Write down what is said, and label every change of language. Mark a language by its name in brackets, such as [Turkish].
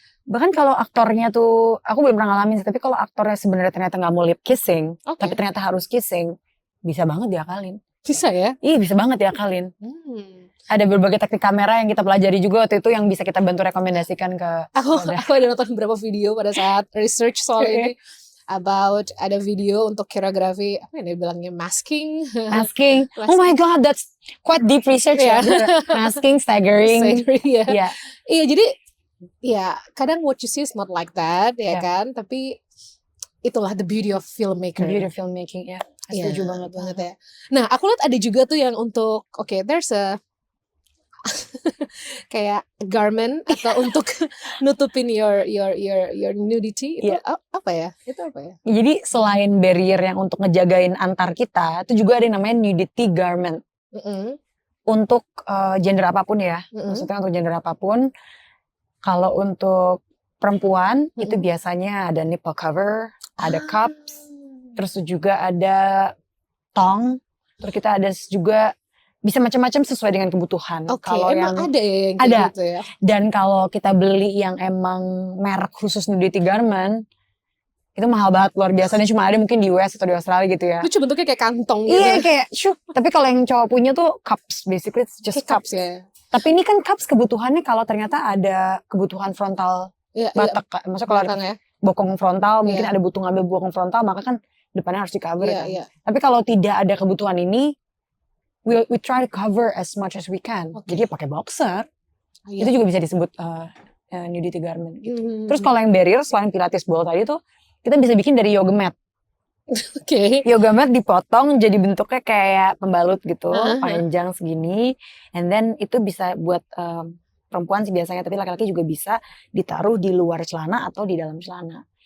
[Indonesian] Bahkan kalau aktornya tuh, aku belum pernah ngalamin sih, tapi kalau aktornya sebenarnya ternyata gak mau lip kissing, tapi ternyata harus kissing, bisa banget diakalin. Bisa ya? Iya, bisa banget diakalin. Ada berbagai teknik kamera yang kita pelajari juga waktu itu yang bisa kita bantu rekomendasikan ke Aku ada nonton beberapa video pada saat research soal ini. About ada video untuk koreografi, apa yang dia bilangnya, masking. [English] Oh my god, that's quite deep research ya. Masking, staggering. [Indonesian] Iya, jadi ya kadang [English] what you see is not like that [Indonesian] ya kan, tapi itulah [English] the beauty of filmmaker. The beauty of filmmaking ya. [Indonesian] Setuju banget ya. Nah, aku lihat ada juga tuh yang untuk [English] there's a [Indonesian] kayak garment atau untuk nutupin [English] your nudity [Indonesian] itu apa ya? Itu apa ya? Jadi selain barrier yang untuk ngejagain antar kita, itu juga ada yang namanya nudity garment. Untuk gender apapun ya. Maksudnya untuk gender apapun. Kalau untuk perempuan itu biasanya ada nipple cover, ada cups, terus juga ada thong, terus kita ada juga bisa macam-macam sesuai dengan kebutuhan. Kalau emang yang ada ya yang ada gitu ya. Dan kalau kita beli yang emang merek khusus nudity garment, itu mahal banget, luar biasanya, cuma ada mungkin di US atau di Australia gitu ya. Lucu, bentuknya kayak kantong gitu. Iya, kayak tapi kalau yang cowok punya tuh cups, [English] basically it's just cups [Indonesian] ya. Tapi ini kan cups kebutuhannya kalau ternyata ada kebutuhan frontal batak, maksudnya kalau ada bokong frontal, mungkin ada butuh ngambil bokong frontal, maka kan depannya harus di cover kan. Tapi kalau tidak ada kebutuhan ini, [English] we try to cover as much as we can. [Indonesian] Jadi pakai boxer, itu juga bisa disebut nudity garment gitu. Terus kalau yang barrier selain Pilates ball tadi tuh, kita bisa bikin dari yoga mat. Yoga mat dipotong jadi bentuknya kayak pembalut gitu, panjang segini, [English] and then [Indonesian] itu bisa buat perempuan sih biasanya, tapi laki-laki juga bisa ditaruh di luar celana atau di dalam celana.